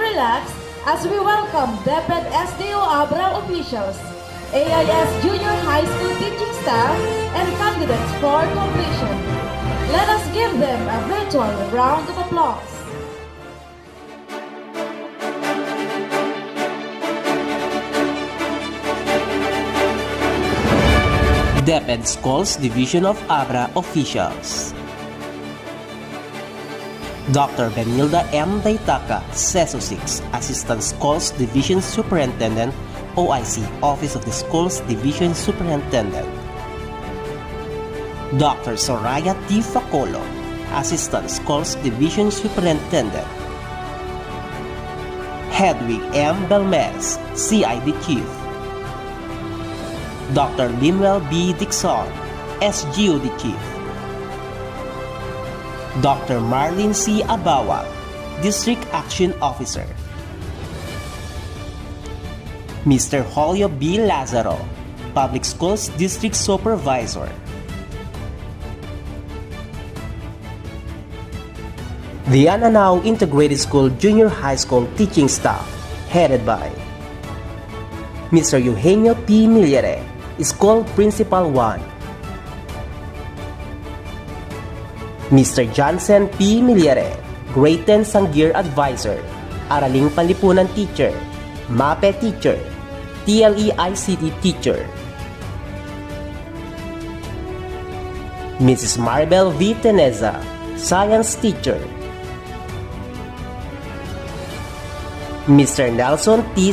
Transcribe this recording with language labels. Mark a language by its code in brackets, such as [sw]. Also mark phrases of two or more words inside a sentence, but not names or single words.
[en] relax as we welcome DepEd SDO Abra officials, AIS Junior High School teaching staff, and candidates for completion. Let us give them a virtual round of applause. DepEd Schools Division of Abra officials. Dr. Benilda M. Daitaka, CESO 6, Assistant Schools Division Superintendent, OIC, Office of the Schools Division Superintendent. Dr. Soraya T. Facolo, Assistant Schools Division Superintendent. Hedwig M. Belmez, CID Chief. Dr. Limuel B. Dixon, SGOD Chief. Dr. Marlene C. Abawa, District Action Officer. Mr. Julio B. Lazaro, Public Schools District Supervisor. The Ananao Integrated School Junior High School teaching staff, headed by Mr. Eugenio P. Millere, School Principal 1. Mr. Johnson P. Millere, Grade 10 Sangir Advisor, [tl] Araling Panlipunan [en] Teacher. MAPE teacher, TLE ICT teacher. Mrs. Maribel V. Teneza, science teacher. Mr. Nelson T.